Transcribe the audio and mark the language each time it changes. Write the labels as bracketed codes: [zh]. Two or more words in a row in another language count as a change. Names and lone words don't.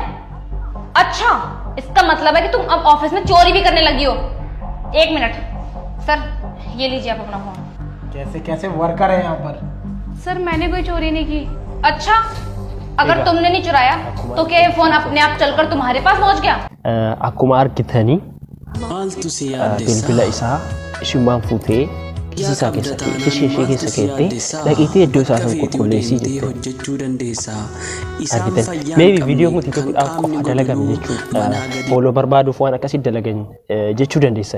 [hi] अच्छा, इसका मतलब है कि तुम अब ऑफिस में चोरी भी करने लगी हो। एक मिनट सर, ये लीजिए आप अपना फोन। कैसे कैसे वर्कर है यहाँ पर? सर मैंने कोई चोरी नहीं की। अच्छा, अगर तुमने नहीं चुराया तो क्या ये फोन अपने आप चलकर तुम्हारे पास पहुंच गया? [om] akkuma argitanii maaltu si bilbila yaaddessaa? isaa ishummaan fuutee kiisii isaa keessatti ishee keessa keettee dhaqiitee iddoo isaa sana qulqulleessii jettee hojjechuu dandeessaa. Isaan argitan. fayyaa Maybe viidiyoo kun TikTokidhaaf qofa dalagame jechuudha. Fooloo barbaaduuf waan akkasii dalagan jechuu dandeessan.